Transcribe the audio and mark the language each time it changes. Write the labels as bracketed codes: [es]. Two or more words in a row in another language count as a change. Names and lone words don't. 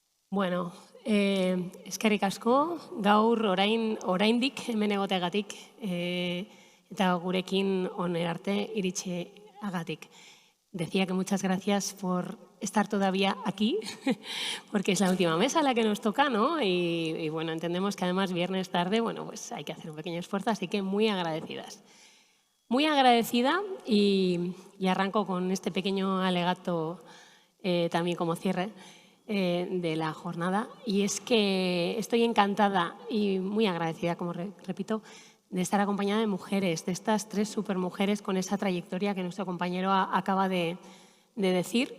[eu] Bueno, eskerrik asko, gaur oraindik hemen egoteagatik eta gurekin honera arte iritzeagatik. [es] Decía que muchas gracias por estar todavía aquí, porque es la última mesa a la que nos toca, ¿no? Y bueno, entendemos que además viernes tarde, bueno, pues hay que hacer un pequeño esfuerzo, así que muy agradecidas. Muy agradecida y arranco con este pequeño alegato también como cierre de la jornada, y es que estoy encantada y muy agradecida, como repito, de estar acompañada de mujeres, de estas 3 supermujeres con esa trayectoria que nuestro compañero acaba de decir.